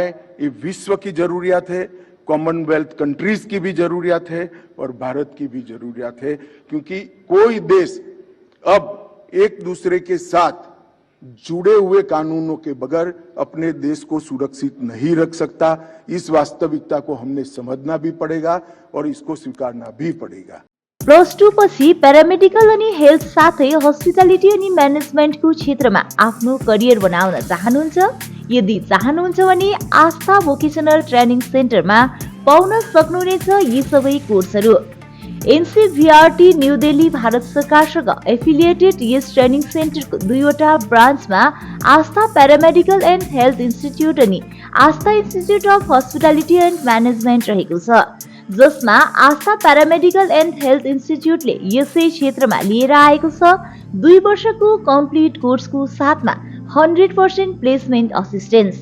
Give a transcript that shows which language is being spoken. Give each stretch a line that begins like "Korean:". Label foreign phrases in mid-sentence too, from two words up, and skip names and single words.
Hindi: ये विश्व की जरूरियत है, कॉमनवेल्थ कंट्रीज की भी जरूरियत है और भारत की भी जरूरियत है, क्योंकि कोई देश अब एक दूसरे के साथ जुड़े हुए कानूनों के बगैर अपने देश को सुरक्षित नहीं रख सकता। इस वास्तविकता को हमने समझना भी पड़ेगा और इसको स्वीकारना भी पड़ेगा।
Nepali: +2 पछि प्यारामेडिकल अनि हेल्थ साथै हस्पिटालिटी अनि म्यानेजमेन्टको क्षेत्रमा आफ्नो करियर बनाउन चाहनुहुन्छ? यदि चाहनुहुन्छ भने आस्था भोकेशनल ट्रेनिङ सेन्टरमा पाउन सक्नुहुनेछ यी सबै कोर्सहरू। एनसीभीआरटी न्यू दिल्ली भारत सरकारसँग एफिलिएटेड यस
English: training centre
Nepali: 2वटा ब्रान्चमा आस्था प्यारामेडिकल एन्ड हेल्थ इन्स्टिट्युट अनि आस्था इन्स्टिट्युट अफ हस्पिटालिटी एन्ड म्यानेजमेन्ट रहेको छ, जसमा आस्था प्यारामेडिकल एन्ड हेल्थ इन्स्टिट्युटले यसै क्षेत्रमा लिएर आएको छ 2 वर्षको
English: complete course
Nepali: साथमा 100%
English: placement assistance.